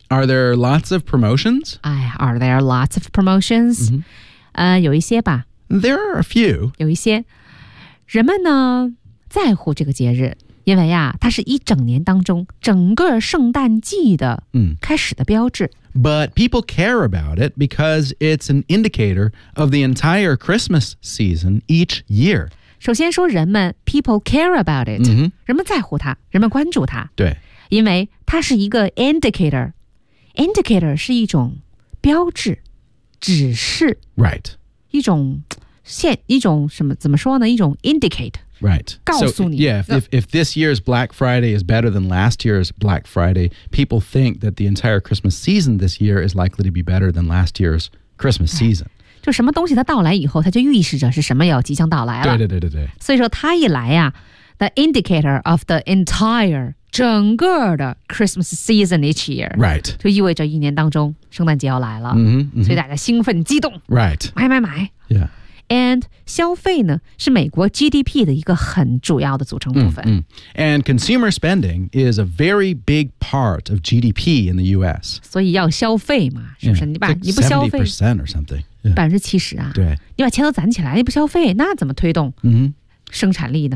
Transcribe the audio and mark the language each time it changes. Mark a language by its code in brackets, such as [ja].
[en] Are there lots of promotions? Are there lots of promotions? Mm-hmm. [zh] 有一些吧。 [en] There are a few. [zh] 有一些。人们呢在乎这个节日。因为啊它是一整年当中整个圣诞季的开始的标志。 [en] But people care about it because it's an indicator of the entire Christmas season each year. [zh] 首先说人们 [en] people care about it,、 mm-hmm. [zh] 人们在乎它人们关注它。对。因为它是一个 indicator。Indicator 是一种标志指示。 [en] Right. [zh] 一种现一种什么怎么说呢一种 indicate。 [en] Right. [zh] 告诉你。 [en] So, yeah, if this year's Black Friday is better than last year's Black Friday, people think that the entire Christmas season this year is likely to be better than last year's Christmas season. [zh] 就什么东西它到来以后它就预示着是什么要即将到来了。对对对对对。所以说它一来啊 [en] the indicator of the entire, [zh] 整个的 Christmas season each year. [en] Right. [zh] 就意味着一年当中圣诞节要来了。 Mm-hmm, mm-hmm. 所以大家兴奋激动。 [en] Right. [zh] 买买买。 [en] Yeah. [zh] And 消费呢是美国 GDP 的一个很主要的组成部分。 Mm, mm. [en] And consumer spending is a very big part of GDP in the US. [zh] 所以要消费嘛是不是 [en] yeah, [zh] 你把你不消费。 [en] 70% or something. [zh] 70%啊。对。你把钱都攒起来你不消费那怎么推动生产力呢、